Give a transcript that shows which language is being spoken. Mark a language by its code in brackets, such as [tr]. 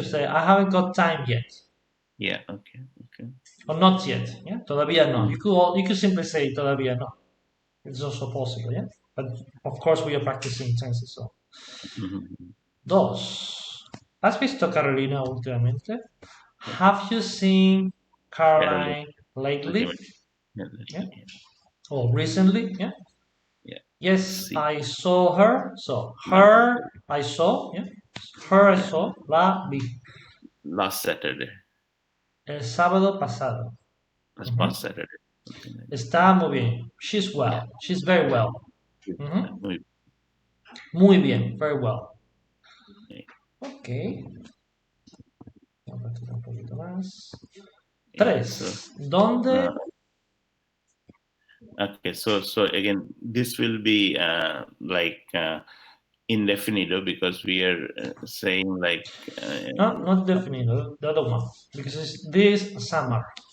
[en] we say I haven't got time yet. Yeah. Okay. Okay. Or not yet. Yeah. [es] Todavía no. [en] Mm. You could simply say [es] todavía no. [en] It's also possible. Yeah. But of course we are practicing tenses. So. Mhm. [es] Dos. ¿Has visto Carolina últimamente? [en] Have you seen Caroline. Caroline lately? Yeah. Or recently? Yeah. Yeah. Yes, [es] Sí. [en] I saw her. So her I saw. Yeah. Her I saw. [es] La vi. [en] Last Saturday. [es] El sábado pasado. [en] Past Saturday. Something like that. [es] Está muy bien. [en] She's well. Yeah. She's very well. [es] Muy Muy bien. [en] Very well. [es] bien. [en] Ok. [es] Vamos a hacer un poquito más. [en] Yeah, 3. so, [es] ¿Dónde? [en] okay, so again, this will be like indefinido because we are saying like No, not definido. The other one. Because it's this summer.